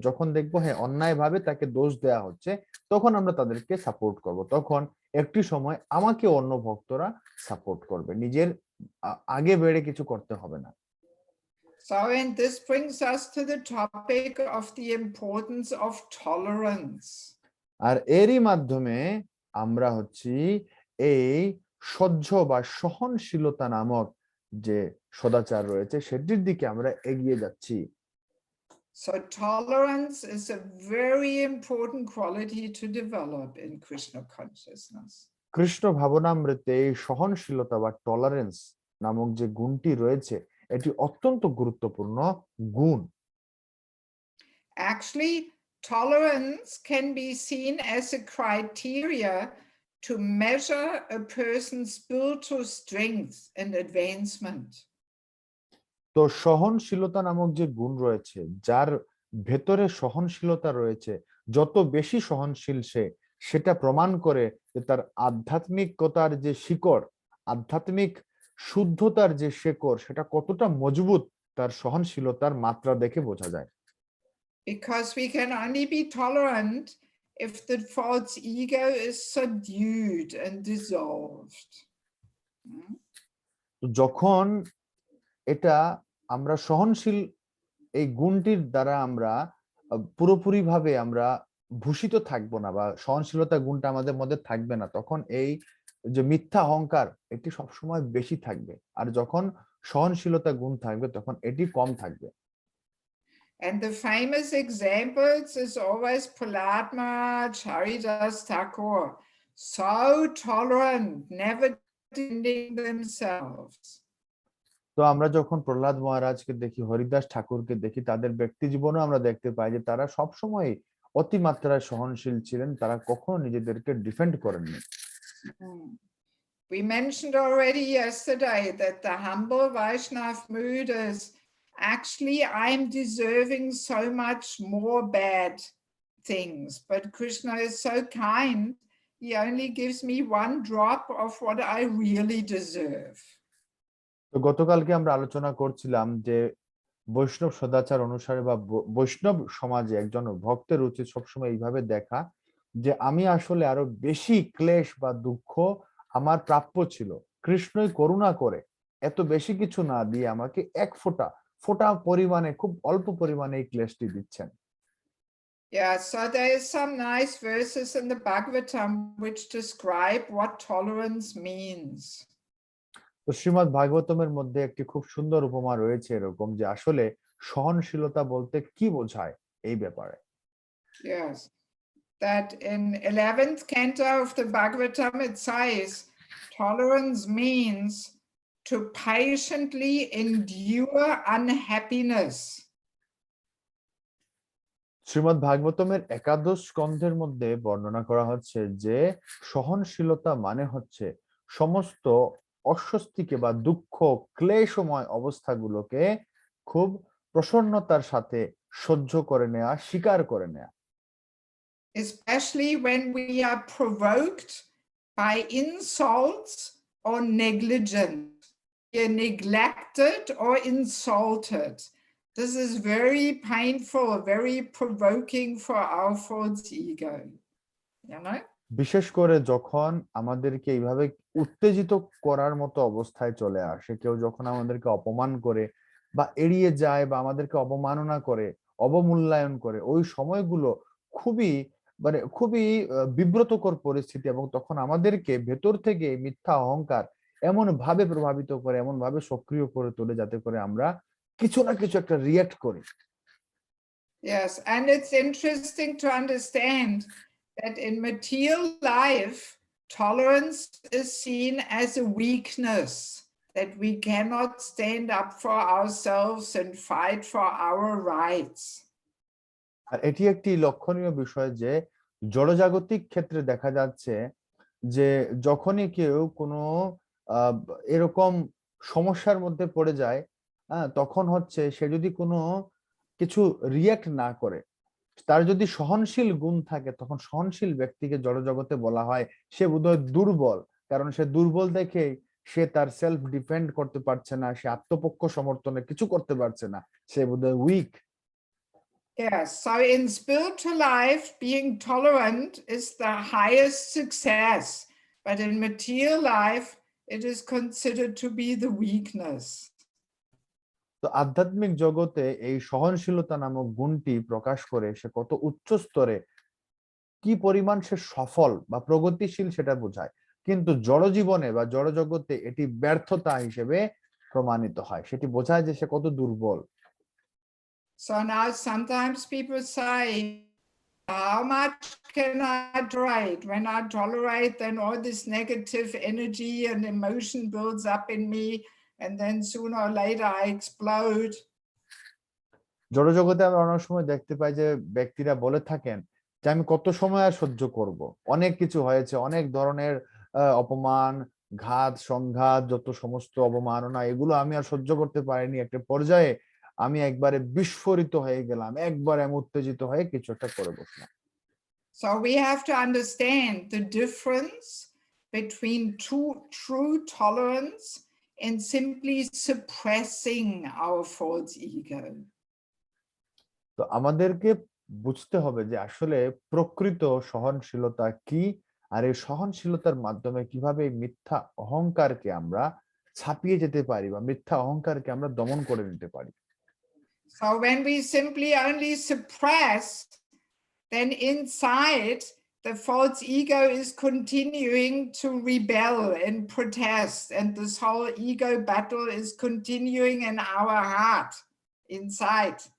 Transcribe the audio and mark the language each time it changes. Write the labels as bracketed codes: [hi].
[bn] যখন দেখবো হ্যাঁ অন্যায়ভাবে তাকে দোষ দেয়া হচ্ছে, তখন আমরা তাদেরকে সাপোর্ট করব। তখন একটি সময় আমাকে অন্য ভক্তরা সাপোর্ট করবে, নিজের আগে বেড়ে কিছু করতে হবে না। [en] So, and this brings us to the topic of the importance of tolerance. [bn] আর এরই মাধ্যমে আমরা হচ্ছি এই সহ্য বা সহনশীলতা নামক যে সদাচার রয়েছে সেটির দিকে আমরা এগিয়ে যাচ্ছি। [en] So tolerance is a very important quality to develop in Krishna consciousness. [bn] Krishna ভাবনামৃতে এই সহনশীলতা বা টলারেন্স নামক যে গুণটি রয়েছে এটি অত্যন্ত গুরুত্বপূর্ণ গুণ। [en] Actually, tolerance can be seen as a criteria to measure a person's spiritual strength and advancement. [bn] তো সহনশীলতা নামক যে গুণ রয়েছে, যার ভেতরে সহনশীলতা রয়েছে, যত বেশি সহনশীল সে, সেটা প্রমাণ করে যে তার আধ্যাত্মিকতার যে শিকড়, আধ্যাত্মিক শুদ্ধতার যে শেকড়, সেটা কতটা মজবুত তার সহনশীলতার মাত্রা দেখে বোঝা যায়। [en] Because we can only be tolerant if the false ego is subdued and dissolved. [bn] যখন এটা আমরা সহনশীল এই গুণটির দ্বারা আমরা পুরোপুরি ভাবে আমরা ভূষিত থাকবো না বা সহনশীলতা গুণটা আমাদের মধ্যে থাকবে না, তখন এই যে মিথ্যা অহংকার এটি সবসময় বেশি থাকবে, আর যখন সহনশীলতা গুণ থাকবে তখন এটি কম থাকবে। [en] And the famous examples is always Prahlad Maharaj, Haridas Thakur, so tolerant, never defending themselves. [bn] তো আমরা যখন প্রহ্লাদ মহারাজকে দেখি, হরিদাস ঠাকুরকে দেখি, তাদের ব্যক্তি জীবনেও আমরা দেখতে পাই যে তারা সবসময় অতিমাত্রায় সহনশীল ছিলেন, তারা কখনো নিজেদেরকে ডিফেন্ড করেননি। [en] We mentioned already yesterday that the humble Vaishnav mood is actually I'm deserving so much more bad things, but Krishna is so kind, he only gives me one drop of what I really deserve. [bn] তো গতকালকে আমরা আলোচনা করছিলাম যে বৈষ্ণব সদাচার অনুসারে বা বৈষ্ণব সমাজে একজন ভক্তের উচিত সবসময় এইভাবে দেখা যে আমি আসলে আরো বেশি ক্লেশ বা দুঃখ আমার প্রাপ্য ছিল, কৃষ্ণই করুণা করে এত বেশি কিছু না দিয়ে আমাকে এক ফোঁটা পরিমাণে, খুব অল্প পরিমাণে এই ক্লেশটি দিচ্ছেন। [en] Yeah, so there is some nice verses in the Bhagavatam which describe what tolerance means. [bn] তো শ্রীমদ্ ভাগবতমের মধ্যে একটি খুব সুন্দর উপমা রয়েছে এরকম, যে আসলে সহনশীলতা বলতে কি বোঝায় এই ব্যাপারে। [en] Yes, that in 11th canto of the Bhagavatam it says tolerance means to patiently endure unhappiness. [bn] Shrimad ভাগবতমের একাদশ স্কন্ধের মধ্যে বর্ণনা করা হচ্ছে যে সহনশীলতা মানে হচ্ছে সমস্ত অস্বস্তিকে বা দুঃখ ক্লেশময় অবস্থাগুলোকে খুব প্রসন্নতার সাথে সহ্য করে নেওয়া, স্বীকার করে নেওয়া। [en] Especially when we are provoked by insults or negligence, we are neglected or insulted. This is very painful, very provoking for our false ego, you know? [bn] বিশেষ করে যখন আমাদেরকে এইভাবে উত্তেজিত করার মতো অবস্থায় চলে আসে, কেউ যখন আমাদেরকে অপমান করে বা এড়িয়ে যায় বা আমাদেরকে অবমাননা করে, অবমূল্যায়ন করে, ওই সময়গুলো খুবই খুবই বিব্রতকর পরিস্থিতি, এবং তখন আমাদেরকে ভেতর থেকে এই মিথ্যা অহংকার এমন ভাবে প্রভাবিত করে, এমন ভাবে সক্রিয় করে তোলে, যাতে করে আমরা কিছু না কিছু একটা রিয়াক্ট করি। [en] Yes, and it's interesting to understand that in material life, tolerance is seen as a weakness, that we cannot stand up for ourselves and fight for our rights. [bn] আর এটি একটি লক্ষণীয় বিষয় যে জড়জাগতিক ক্ষেত্রে দেখা যাচ্ছে যে যখনই কেউ কোনো আহ, এরকম সমস্যার মধ্যে পড়ে যায়, তখন হচ্ছে সে যদি কোনো কিছু রিয়াক্ট না করে, তার যদি সহনশীল গুণ থাকে, তখন সহনশীল ব্যক্তিকে জড়জগতে বলা হয় সে বোধহয় দুর্বল, কারণ সে দুর্বল দেখেই সে তার সেলফ ডিফেন্ড করতে পারছে না, সে আত্মপক্ষ সমর্থনে কিছু করতে পারছে না, সে বোধহয় week. [en] Yes, so in spiritual life, being tolerant is the highest success, but in material life, it is considered to be the weakness. [bn] তো আধ্যাত্মিক জগতে এই সহনশীলতা নামক গুণটি প্রকাশ করে সে কত উচ্চ স্তরে, কি পরিমাণ সে সফল বা প্রগতিশীল সেটা বোঝায়, কিন্তু জড় জীবনে বা জড় জগতে এটি ব্যর্থতা হিসেবে প্রমাণিত হয়, সেটি বোঝায় যে সে কত দুর্বল। [en] So now sometimes people say, how much can I tolerate? When I tolerate, then all this negative energy and emotion builds up in me, and then sooner or later I explode. [bn] জড় জগতে আমরা অনেক সময় দেখতে পাই যে ব্যক্তিরা বলে থাকেন যে আমি কত সময় আর সহ্য করব, অনেক কিছু হয়েছে, অনেক ধরনের অপমান, ঘাত সংঘাত, যত সমস্ত অবমাননা, এগুলো আমি আর সহ্য করতে পারিনি, একটা পর্যায়ে আমি একবারে বিস্ফোরিত হয়ে গেলাম, একবারে আমি উত্তেজিত হয়ে কিছু একটা করে বসলাম। [en] So we have to understand the difference between true tolerance and simply suppressing our false ego. [bn] তো আমাদেরকে বুঝতে হবে যে আসলে প্রকৃত সহনশীলতা কি, আর এই সহনশীলতার মাধ্যমে কিভাবে এই মিথ্যা অহংকারকে আমরা ছাপিয়ে যেতে পারি বা মিথ্যা অহংকারকে আমরা দমন করে নিতে পারি। [en] So when we simply only suppress, then inside the false ego is continuing to rebel and protest, and this whole ego battle is continuing in our heart inside.